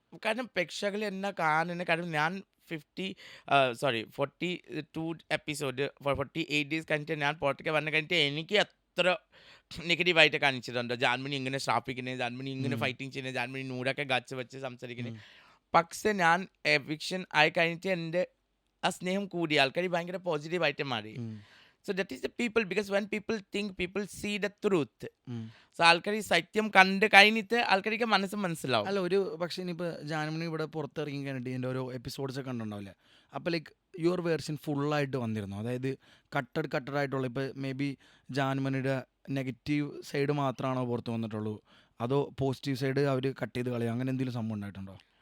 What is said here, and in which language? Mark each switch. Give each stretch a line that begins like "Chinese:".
Malayalam: കാരണം പ്രേക്ഷകർ എന്നാ കാണുന്നത്, കാരണം ഞാൻ 42 എപ്പിസോഡ് 48 ഡേയ്സ് കഴിഞ്ഞിട്ട് ഞാൻ പുറത്തേക്ക് വന്നു കഴിഞ്ഞിട്ട് എനിക്ക് അത്ര നെഗറ്റീവായിട്ട് കാണിച്ചിട്ടുണ്ട്. ജാൻമണി ഇങ്ങനെ സ്ഥാപിക്കുന്നത്, ജാൻമണി ഇങ്ങനെ ഫൈറ്റിംഗ് ചെയ്യുന്നത്, ജാൻമണി നൂറൊക്കെ ഗച്ച് വെച്ച് സംസാരിക്കുന്നത്. പക്ഷെ ഞാൻ എവിക്ഷൻ ആയി കഴിഞ്ഞിട്ട് എൻ്റെ ആ സ്നേഹം കൂടി, ആൾക്കാർ ഭയങ്കര പോസിറ്റീവായിട്ട് മാറി.
English: So that is the people, because when people think, people see the truth.
Malayalam: So ആൾക്കാർ സത്യം കണ്ട് കഴിഞ്ഞിട്ട് ആൾക്കാർക്ക് മനസ്സിലാവും. അല്ല, ഒരു പക്ഷേ ഇനിയിപ്പോൾ ജാനുമണി ഇവിടെ പുറത്തിറങ്ങി കഴിഞ്ഞിട്ട് ഇതിൻ്റെ ഓരോ എപ്പിസോഡ്സ് ഒക്കെ ഉണ്ടാവില്ലേ, അപ്പോൾ ലൈക്ക് യുവർ വേർഷൻ ഫുള്ളായിട്ട് വന്നിരുന്നു, അതായത് കട്ടഡായിട്ടുള്ള, ഇപ്പോൾ മേ ബി ജാനുമണിയുടെ നെഗറ്റീവ് സൈഡ് മാത്രമാണോ പുറത്ത് വന്നിട്ടുള്ളൂ, അതോ പോസിറ്റീവ് സൈഡ് അവർ കട്ട് ചെയ്ത് കളയും, അങ്ങനെ എന്തെങ്കിലും സംഭവം ഉണ്ടായിട്ടുണ്ടോ?